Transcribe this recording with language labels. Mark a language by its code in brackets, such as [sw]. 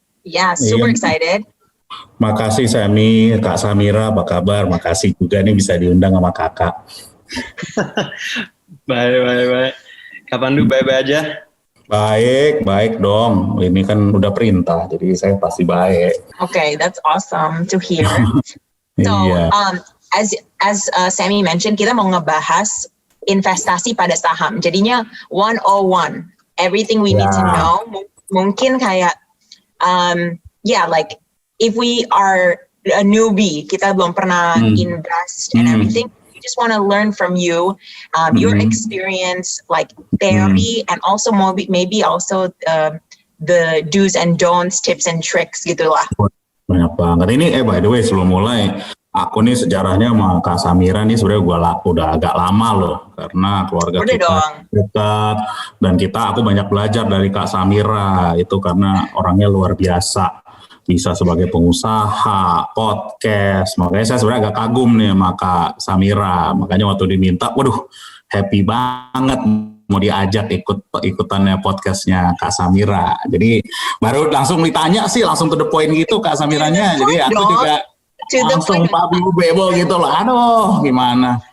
[en] Yeah, super excited. [id] Makasih Sammy, Kak Samira, apa kabar? Makasih juga nih bisa diundang sama kakak. Baik. Kak Pandu baik-baik aja? Baik dong. Ini kan udah perintah, jadi saya pasti baik. [en] Okay, that's awesome to hear. So, as Sammy mentioned, [id] kita mau ngebahas investasi pada saham. Jadinya [en] 101, everything we need to know. [id] Mungkin kayak, [en] like if we are a newbie, [id] kita belum pernah [en] invest and everything. Just want to learn from you, your experience, like theory, and also maybe also the do's and don'ts, tips and tricks [id] gitulah. Banyak banget. Ini [en] by the way [id] sebelum mulai, aku nih sejarahnya sama Kak Samira nih sebenarnya udah agak lama loh, karena keluarga kita dekat dan aku banyak belajar dari Kak Samira itu karena orangnya luar biasa. Bisa sebagai pengusaha, podcast, makanya saya sebenarnya agak kagum nih sama Kak Samira, makanya waktu diminta, waduh [en] happy [id] banget mau diajak ikutannya podcastnya Kak Samira, jadi baru langsung ditanya sih, langsung [en] to the point [id] gitu Kak Samiranya, jadi aku juga langsung pabu bebo gitu loh, aduh gimana.